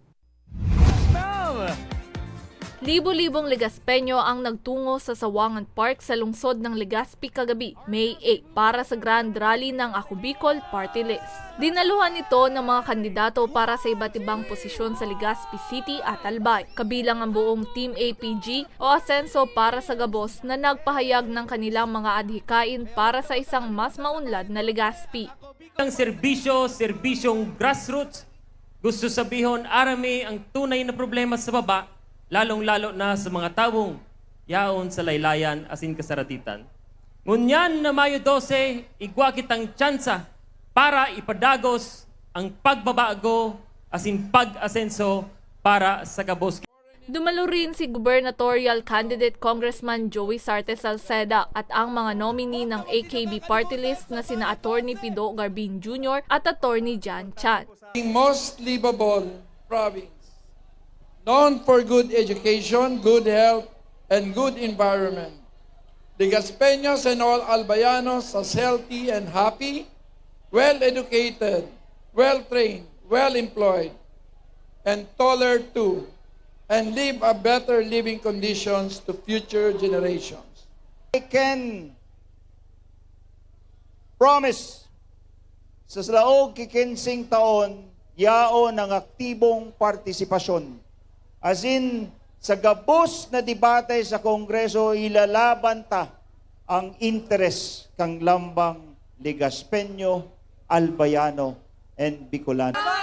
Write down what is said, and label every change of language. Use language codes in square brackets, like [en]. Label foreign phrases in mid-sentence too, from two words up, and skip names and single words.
[tl] Libo-libong Ligaspenyo ang nagtungo sa Sawangan Park sa lungsod ng Legazpi kagabi, May 8, para sa Grand Rally ng Ako Bicol Party List. Dinaluhan ito ng mga kandidato para sa iba't ibang posisyon sa Legazpi City at Albay, kabilang ang buong Team APG o Asenso para sa Gabos na nagpahayag ng kanilang mga adhikain para sa isang mas maunlad na Legazpi. [bik] Ang serbisyong grassroots, gusto sabihon arami ang tunay na problema sa baba, lalong-lalo na sa mga tawong yaon sa laylayan asin kasaratitan. Ngunyan na Mayo 12, igwa kitang tsansa para ipadagos ang pagbabago asin pag-asenso para sa Gabos. [tl] Dumalo rin si [en] gubernatorial candidate [tl] Congressman Joey Sarte Salceda at ang mga nominee ng AKB party list na sina Attorney Pido Garbin Jr. at Attorney Jan Chan. [en] Most livable province, known for good education, good health, and good environment. Ligaspeños and all Albayanos are healthy and happy, well-educated, well-trained, well-employed, and taller too, and live a better living conditions to future generations. I can promise [bik] sa laog kikinsing taon, yaon ang aktibong partisipasyon. [en] As in, [bik] sa gabos na debate sa Kongreso, ilalaban ta ang interes kang lambang Ligaspeño, Albayano, and Bicolano.